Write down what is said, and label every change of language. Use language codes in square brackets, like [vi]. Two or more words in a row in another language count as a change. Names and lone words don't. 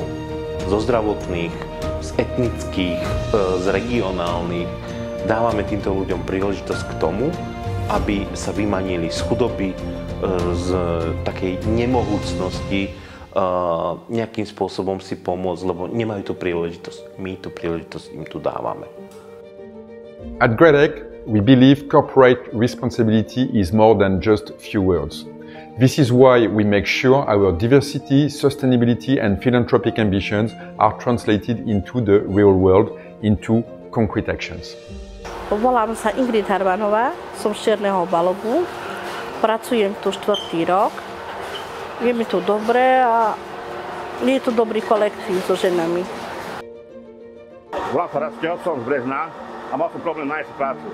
[sk] Zo zdravotných, z etnických, z regionálnych. Dávame týmto ľuďom príležitosť k tomu, aby sa vymanili z chudoby, z takej nemohúcnosti, nejakým spôsobom si pomôcť, lebo nemajú tú príležitosť. My tú príležitosť im tu dávame. [en] At Gradec, we believe corporate responsibility is more than just few words. This is why we make sure our diversity, sustainability and philanthropic ambitions are translated into the real world, into concrete actions. [sk] Volám sa Ingrid Harvanová, som z Čierneho Balogu, pracujem tu 4. rok. Je mi tu dobre a je tu dobrý kolektív so ženami. Volám sa Rastel, som z Brezna a mal som problém nájsť prácu.